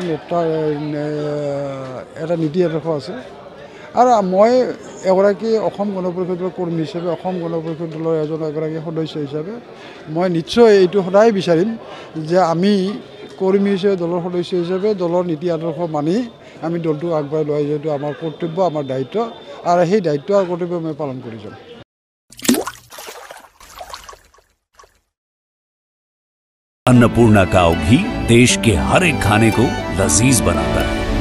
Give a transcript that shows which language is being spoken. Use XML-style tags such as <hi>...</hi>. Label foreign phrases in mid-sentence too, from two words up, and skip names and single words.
<as>নেতাৰ এটা নীতি আদৰ্শ আছে আৰু মই এগৰাকী অসম গণ পৰিষদৰ কৰ্মী হিচাপে অসম গণ পৰিষদ দলৰ এগৰাকী সদস্য হিচাপে মই নিশ্চয় এইটো সদায় বিচাৰিম যে আমি কৰ্মী হিচাপে দলৰ সদস্য হিচাপে দলৰ নীতি আদৰ্শ মানি আমি দলটোক আগবঢ়াই লোৱা যিহেতু আমাৰ কৰ্তব্য আমাৰ দায়িত্ব আৰু সেই দায়িত্ব আৰু কৰ্তব্য মই পালন কৰি যাম।</as> <hi>अन्नपूर्णा काव घी देश के हर एक खाने को लजीज बनाता है।</hi>